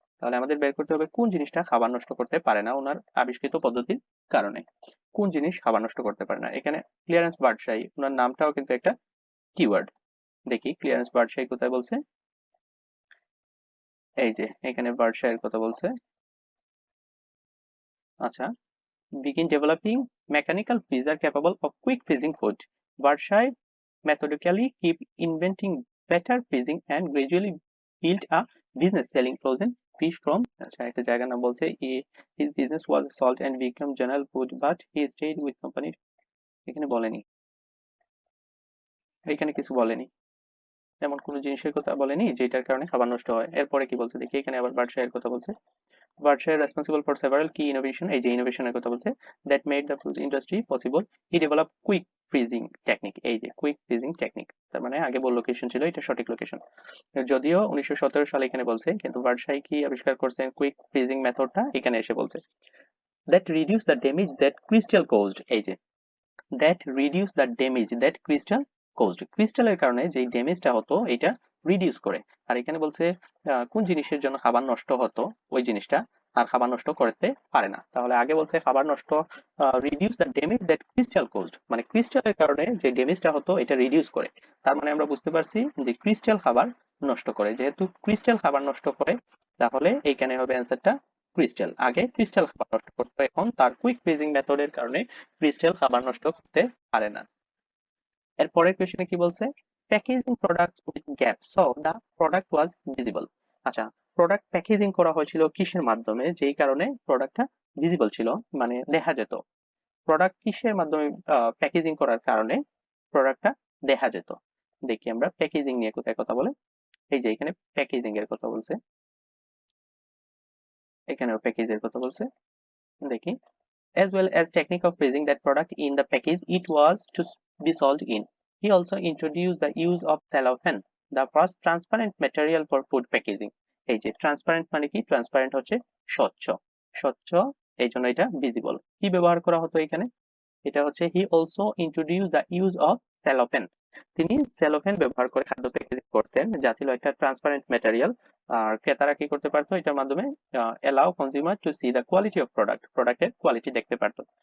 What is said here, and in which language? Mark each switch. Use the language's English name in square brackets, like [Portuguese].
[Bangla] তাহলে আমাদের বের করতে হবে কোন জিনিসটা খাবার নষ্ট করতে পারে না ওনার আবিষ্কৃত পদ্ধতির কারণে। কোন জিনিস খাবার নষ্ট করতে পারে না? এখানে ক্লিয়ারেন্স বার্ডশাই, ওনার নামটাও কিন্তু একটা কিওয়ার্ড। দেখি ক্লিয়ারেন্স বার্ডশাই কোথায় বলছে, এই যে এখানে বার্ডশাইয়ের কথা বলছে। আচ্ছা, [English] begin developing mechanical freezer capable of quick freezing food. Berkshire methodically keep inventing better freezing and gradually built a business selling frozen fish from, [Bangla] আচ্ছা একটা জায়গার নাম বলছে, [English] his business was salt and became general food but he stayed with company। [Bangla] এখানে বলেনি, এখানে কিছু বলেনি, এমন কোনো জিনিসের কথা বলেনি যেটার কারণে খাবার নষ্ট হয়। এরপরে কি বলছে দেখি, এখানে আবার বার্ডশাইয়ের কথা বলছে। [English] Berkshire responsible for several key innovation, [Bangla] এই যে ইনোভেশনের কথা বলছে, [English] that made the food industry possible. He developed quick freezing technique, [Bangla] এই যে কুইক ফ্রিজিং টেকনিক, তার মানে আগে বল লোকেশন ছিল, এটা সঠিক লোকেশন। যদিও 1917 সালে এখানে বলছে, কিন্তু বার্কশাই কি আবিষ্কার করছেন? কুইক ফ্রিজিং মেথডটা এখানে এসে বলছে। [English] that reduce the damage that crystal caused, [Bangla] এই যে [English] that reduce the damage that crystal caused, [Bangla] ক্রিস্টালের কারণে যে ড্যামেজটা হতো এটা রিডিউস করে। আর এখানে বলছে কোন জিনিসের জন্য খাবার নষ্ট হতো, ওই জিনিসটা আর খাবার নষ্ট করতে পারে না। তাহলে আগে বলছে খাবার নষ্ট, [English] reduce the damage that crystal caused, [Bangla] মানে ক্রিস্টালের কারণে যে ড্যামেজটা হতো এটা রিডিউস করে। তার মানে আমরা বুঝতে পারছি যে ক্রিস্টাল খাবার নষ্ট করে, যেহেতু ক্রিস্টাল খাবার নষ্ট করে তাহলে এইখানে হবে অ্যান্সারটা ক্রিস্টাল। আগে ক্রিস্টাল খাবার নষ্ট করতো, এখন তার কুইক ফ্রিজিং মেথডের কারণে ক্রিস্টাল খাবার নষ্ট করতে পারে না। এর পরের কোশ্চেনে কি বলছে? [English] Packaging products with gap so the product was visible. [Bangla] আচ্ছা, প্রোডাক্ট প্যাকেজিং করা হয়েছিল কিসের মাধ্যমে, যেই কারণে প্রোডাক্টটা ভিজিবল ছিল, মানে দেখা যেত। প্রোডাক্ট কিসের মাধ্যমে প্যাকেজিং করার কারণে প্রোডাক্টটা দেখা যেত? দেখি আমরা প্যাকেজিং নিয়ে কোথায় কথা বলে, এই যে এখানে প্যাকেজিং এর কথা বলছে, এখানেও প্যাকেজের কথা বলছে। দেখি, [English] as well as technique of freezing that product in the package it was to be sold in. He also introduced the use of cellophane, the first transparent material for food packaging. [Bangla] এই যে transparent মানে কি? Transparent হচ্ছে স্বচ্ছ, স্বচ্ছ, এই জন্য এটা ভিজিবল। কি ব্যবহার করা হতো এখানে? এটা হচ্ছে [English] he also introduce the use of cellophane, [Bangla] তিনি সেলোফেন ব্যবহার করে খাদ্য প্যাকেজিং করতেন, যা ছিল একটা ট্রান্সপারেন্ট ম্যাটেরিয়াল। আর ক্রেতারা কি করতে পারতো এটার মাধ্যমে? [English] allow consumer to see the quality of product, [Bangla] প্রোডাক্টের কোয়ালিটি দেখতে পারতো।